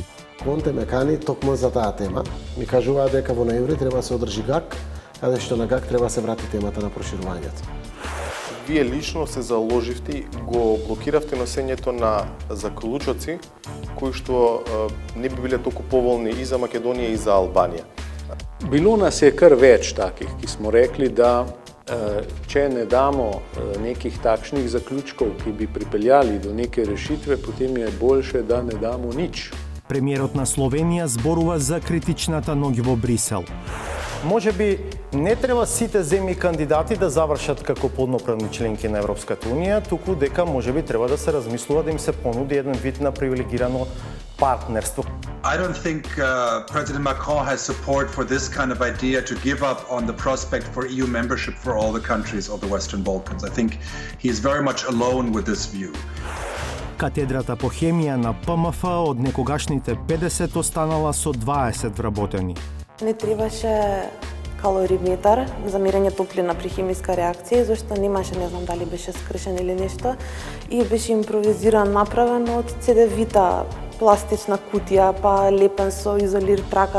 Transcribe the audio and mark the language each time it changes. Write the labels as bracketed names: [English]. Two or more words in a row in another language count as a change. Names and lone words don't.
[Macedonian] Конте ме кани токму за таа тема. Ми кажуваа дека во ноември треба се одржи ГАК, каде што на ГАК треба се врати темата на проширувањето. Вие лично се заложивте и го блокиравте носењето на заклучоци кои што не би биле толку поволни и за Македонија и за Албанија. [Slovenian] Bilo nas je kar več takih, ki smo rekli, da če ne damo nekih takšnih zaključkov, ki bi pripeljali do neke rešitve, potem je boljše, da ne damo nič. [Macedonian] Премиерот на Словенија зборува за критичната ноќ во Брисел. Може би не треба сите земји кандидати да завршат како полноправни членки на Европската Унија, туку дека може би треба да се размислува да им се понуди еден вид на привилегирано партнерство. [English] I don't think President Macron has support for this kind of idea to give up on the prospect for EU membership for all the countries of the Western Balkans. I think he is very much alone with this view. [Macedonian] Катедрата по хемија на ПМФ од некогашните 50 останала со 20 вработени. Не требаше калориметар за мерење топлина при хемиска реакција, зашто немаше, не знам дали беше скршен или нешто, и беше импровизиран, направен од CD-вита пластична кутија, па лепен со изолир трака.